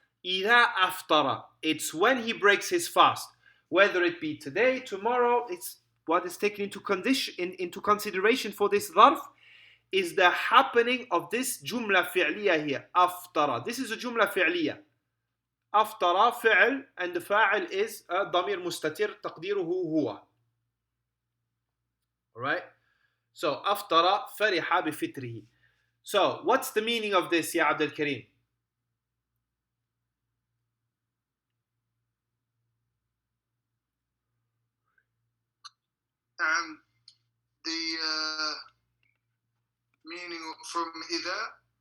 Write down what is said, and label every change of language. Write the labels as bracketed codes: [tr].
[en] إذا أفطر, it's when he breaks his fast, whether it be today, tomorrow. It's what is taken into consideration for this ظرف is the happening of this جملة فعلية here. أفطر. This is a جملة فعلية. [ar] أفطر فعل, [en] and the [ar] فاعل is ضمير مستتر تقديره هو. [en] Alright? So [ar] أفطر فرح بفطره. [en] So what's the meaning of this, Ya Abdul Kareem? The meaning from إذا.